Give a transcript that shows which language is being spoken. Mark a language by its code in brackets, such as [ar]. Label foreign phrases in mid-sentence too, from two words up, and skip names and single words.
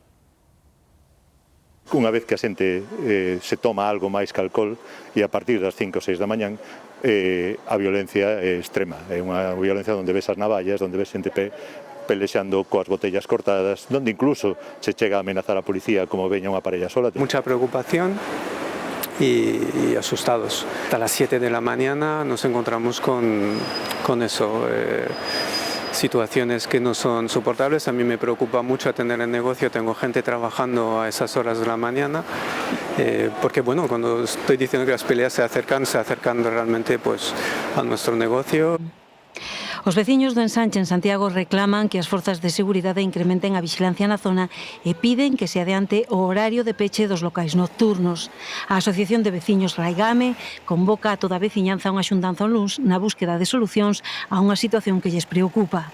[gl] Unha vez que a xente se toma algo máis que alcohol e a partir das 5 ou 6 da mañán a violencia é extrema. É unha violencia onde ves as navallas, onde ves xente pelexando coas botellas cortadas, donde incluso se chega a amenazar a policía como veña unha parella sola. [es] Mucha preocupación y asustados. Hasta las 7 de la mañana nos encontramos con eso, situaciones que no son soportables. A mí me preocupa mucho atender el negocio, tengo gente trabajando a esas horas de la mañana, porque bueno, cuando estoy diciendo que las peleas se acercan realmente pues a nuestro negocio. [gl] Os veciños do ensanche en Santiago reclaman que as forzas de seguridade incrementen a vixilancia na zona e piden que se adiante o horario de peche dos locais nocturnos. A Asociación de Veciños Raigame convoca a toda a veciñanza a unha xuntanza o luns na búsqueda de solucións a unha situación que lles preocupa.